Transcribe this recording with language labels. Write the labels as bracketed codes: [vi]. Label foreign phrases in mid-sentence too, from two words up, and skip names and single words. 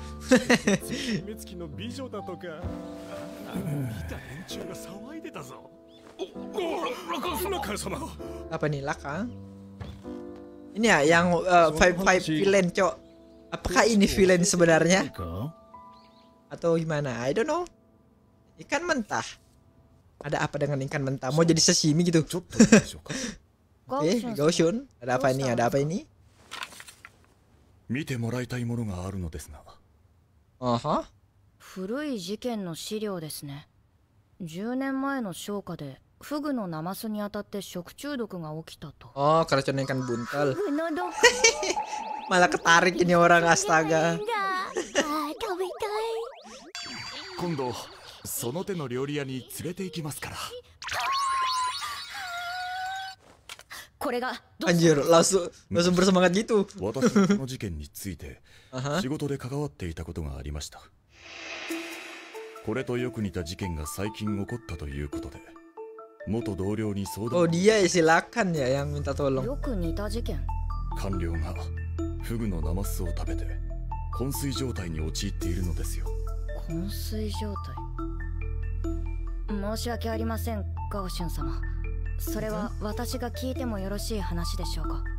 [id] Apa nih Lakang? Ini ya yang [en] five villain [id] cok. Apakah ini villain sebenarnya? Atau gimana? [en] I don't know. [id] Ikan mentah. Ada apa dengan ikan mentah? Mau jadi sashimi gitu? Oke, Gaoshun. Ada apa ini? Ada apa ini? Aha. [ja] 古い事件の資料ですね。10年前の消火でフグのナマスに当たって食中毒が起きたと。 [id] Oh, keracunan ikan buntal. Malah ketarik ini orang, astaga. [ja] 今度その手の料理屋に連れて行きますから。 [id] Anjir, langsung bersemangat gitu. [ja] 私はこの事件について仕事で関わっていたことがありました。これとよく似た事件が最近起こったということで、元同僚に相談。 [id] Oh, dia ya, silakan ya yang minta tolong. [ja] よく似た事件。官僚がフグのナマスを食べて昏睡状態に陥っているのですよ。昏睡状態。申し訳ありません、ガオシュン様。それは私が聞いてもよろしい話でしょうか。